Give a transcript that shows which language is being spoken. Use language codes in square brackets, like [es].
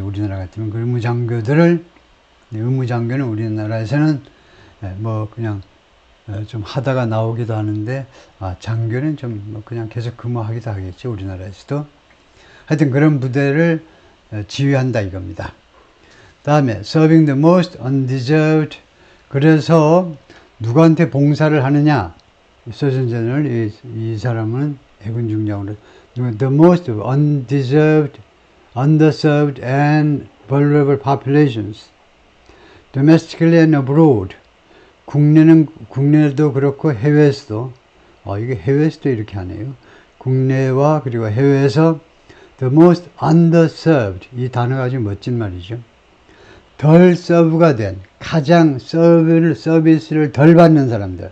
[ko] 우리나라 같으면 그 의무장교들을, 의무장교는 우리나라에서는 그냥 좀 하다가 나오기도 하는데, 장교는 좀 그냥 계속 근무하기도 하겠죠. 우리나라에서도. 하여튼 그런 부대를 지휘한다 이겁니다. 다음에 [en] serving the most undeserved. [ko] 그래서 누구한테 봉사를 하느냐? 서전 제너럴, 이 사람은 해군 중장으로 [en] the most undeserved, underserved and vulnerable populations. domestically and abroad. [ko] 국내도 그렇고 해외에서도, 이게 해외에서도 이렇게 하네요. 국내와 그리고 해외에서 [en] the most underserved, [ko] 이 단어가 아주 멋진 말이죠. 덜 서브가 된, 가장 서비스를 덜 받는 사람들.